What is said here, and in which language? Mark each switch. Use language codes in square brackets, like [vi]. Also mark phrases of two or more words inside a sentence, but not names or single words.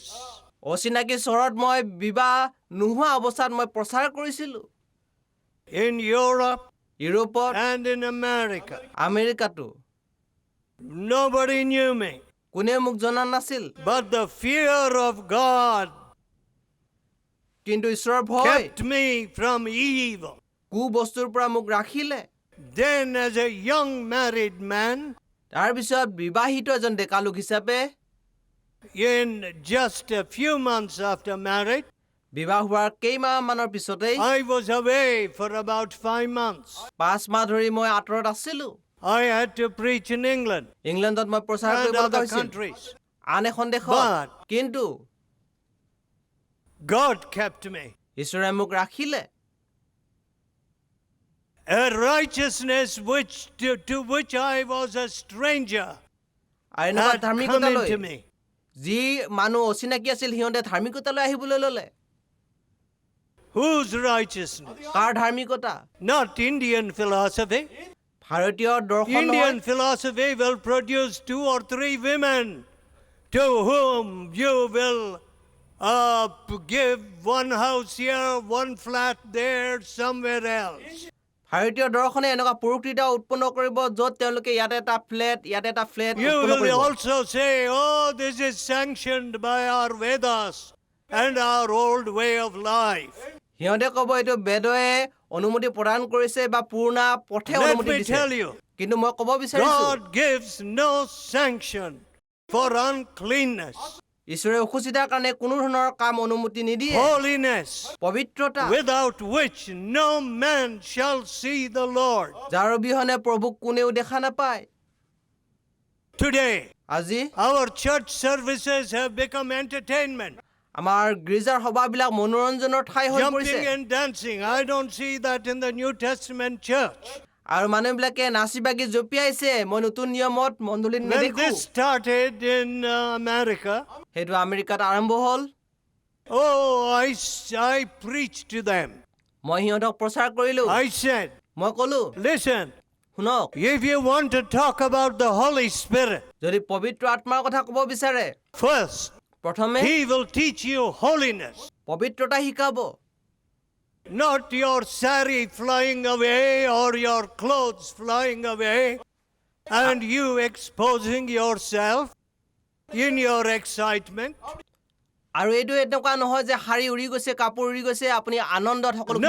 [as] অচিনাকি চহৰত মই বিবাহ নোহোৱা অৱস্থাত মই প্ৰচাৰ কৰিছিলোঁ [en] In Europe [as] ইউৰোপত [en] and in America. [as] আমেৰিকাতো [en] Nobody knew me. [as] কোনে মোক জনা নাছিল [en] But the fear of God [as] কিন্তু ঈশ্বৰৰ ভয় [en] kept me from evil. [as] কু বস্তুৰ পৰা মোক ৰাখিলে [en] Then, as a young married man, [as] তাৰপিছত বিবাহিত এজন ডেকালোক হিচাপে [en] in just a few months after marriage, [as] বিবাহ হোৱাৰ কেইমাহমানৰ পিছতেই [en] I was away for about 5 months. [as] 5 মাহ ধৰি মই আঁতৰত আছিলোঁ [en] I had to preach in England [as] ইংলেণ্ডত মই প্ৰচাৰ [en] and [as] কৰিব লগা [en] other [as] হৈছিল [en] countries. [as] আন এখন দেশত [en] But- [as] কিন্তু [en] God kept me. [as] ঈশ্বৰে মোক ৰাখিলে [en] A righteousness to which I was a stranger [as] আৰু এনেকুৱা [en] had come [as] ধাৰ্মিকতালৈ [en] into me. [as] যি মানুহ অচিনাকি আছিল সিহঁতে ধাৰ্মিকতালৈ আহিবলৈ ল'লে [en] Whose righteousness? [as] কাৰ ধাৰ্মিকতা [en] Not Indian philosophy. [as] ভাৰতীয় দৰ্শন [en] Indian [as] নহয় [en] philosophy will produce 2 or 3 women to whom you will give one house here, one flat there, somewhere else. [as] ভাৰতীয় দৰ্শনে এনেকুৱা প্ৰকৃতি উৎপন্ন কৰিব য'ত তেওঁলোকে ইয়াতে এটা ফ্লেট [en] You [as] উৎপন্ন [en] will [as] কৰিব [en] also say, oh, this is sanctioned by our Vedas and our old way of life. [as] সিহঁতে ক'ব এইটো বেদয়ে অনুমতি প্ৰদান কৰিছে বা পুৰণা পথে [en] Let [as] অনুমতি [en] me [as] দিছে [en] tell you, [as] কিন্তু মই ক'ব বিচাৰিছোঁ [en] God gives no sanction for uncleanness, [as] ঈশ্বৰে অসুচিতাৰ কাৰণে কোনো ধৰণৰ কাম অনুমতি নিদিয়ে [en] holiness, [as] পবিত্ৰতা [en] without which no man shall see the Lord. [as] যাৰ অবিহনে প্ৰভুক কোনেও দেখা নাপায় [en] Today, [as] আজি [en] our church services have become entertainment. আমাৰ গীৰ্জাৰ সভাবিলাক মনোৰঞ্জনৰ ঠাই হৈ পৰিছে Jumping and dancing. I don't see that in the New Testament church. [as] আৰু মানুহবিলাকে নাচি বাগি জঁপিয়াইছে মই নতুন নিয়মত মণ্ডলীত [en] When [as] নেদেখো [en] this started in America, [as] সেইটো আমেৰিকাত আৰম্ভ হ'ল [en] I preached to them. [as] মই সিহঁতক প্ৰচাৰ কৰিলোঁ [en] I said, [as] মই ক'লো [en] listen, [as] শুনক, [en] If you want to talk about the Holy Spirit, [as] যদি পবিত্ৰ আত্মাৰ কথা ক'ব বিচাৰে, [en] first, [as] প্ৰথমে [en] He will teach you holiness. [as] পবিত্ৰতা শিকাব, [en] Not your sari flying away or your clothes flying away and you exposing yourself in your excitement. [as] আৰু এইটো এনেকুৱা নহয় যে শাৰী উৰি গৈছে, কাপোৰ উৰি গৈছে, আপুনি আনন্দত সকলোখিনি